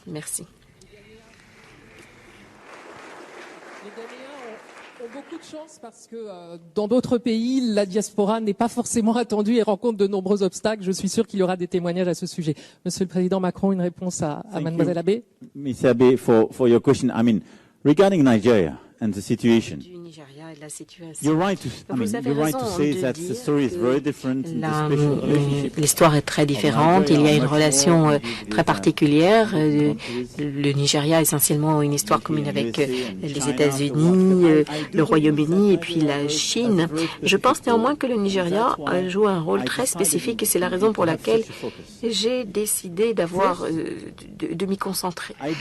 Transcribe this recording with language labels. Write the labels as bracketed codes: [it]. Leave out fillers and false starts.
[fr] Merci. Les Ghanéens ont beaucoup de chance parce que dans d'autres pays, la diaspora n'est pas forcément attendue et rencontre de nombreux obstacles. Je suis sûr qu'il y aura des témoignages à ce sujet. Monsieur le Président Macron, une réponse à Mademoiselle Abbé. [en] Ms. Abbé, for your question, regarding Nigeria and the situation. [fr] Du Nigeria et de la situation. [en] You're right to say that the story is very different. [fr] L'histoire est très différente. Il y a une relation très particulière. Le Nigeria a essentiellement une histoire commune avec les États-Unis, le Royaume-Uni et puis la Chine. Je pense néanmoins que le Nigeria joue un rôle très spécifique et c'est la raison pour laquelle j'ai décidé de m'y concentrer.